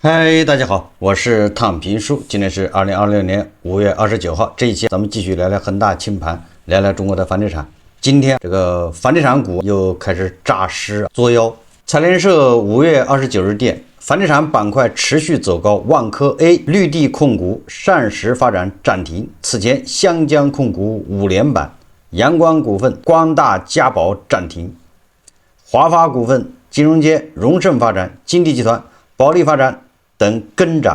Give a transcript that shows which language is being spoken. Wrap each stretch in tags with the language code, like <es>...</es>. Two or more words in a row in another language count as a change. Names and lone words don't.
<zh>嗨，大家好，我是躺平叔，今天是2026年5月29号。这一期咱們繼續聊聊恆大清盤，聊聊中國的房地產。今天這個房地產股又開始詐屍作妖。財聯社5月29日電，房地產板塊持續走高，萬科 A、綠地控股、膳食發展暫停。此前湘江控股5連板，陽光股份、光大家寶暫停，華發股份、金融街、榮盛發展、金地集團、保利發展等跟漲。</zh>